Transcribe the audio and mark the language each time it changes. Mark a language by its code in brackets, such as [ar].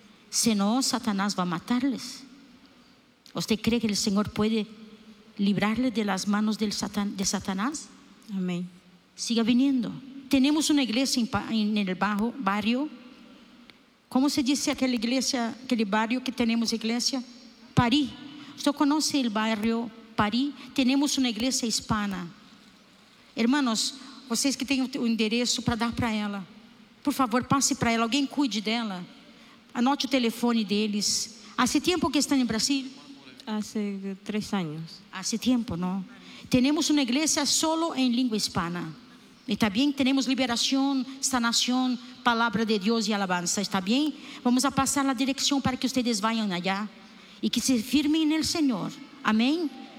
[es] Si no, Satanás va a matarles. ¿Usted cree que el Señor puede librarle de las manos de Satanás? Amén. Siga viniendo. Tenemos una iglesia en el barrio. ¿Cómo se dice aquella iglesia, aquel barrio que tenemos iglesia? París. ¿Usted conoce el barrio París? Tenemos una iglesia hispana. [pt] Hermanos, vocês que têm o endereço para dar para ela, por favor, passe para ela. Alguém cuide dela. Anote o telefone deles. Há tempo que estão em Brasil? [es] Hace 3 años. Hace tiempo, ¿no? Tenemos una iglesia solo en lengua hispana. Está bien, tenemos liberación, sanación, palabra de Dios y alabanza. Está bien, vamos a pasar la dirección para que ustedes vayan allá y que se firmen en el Señor. Amén.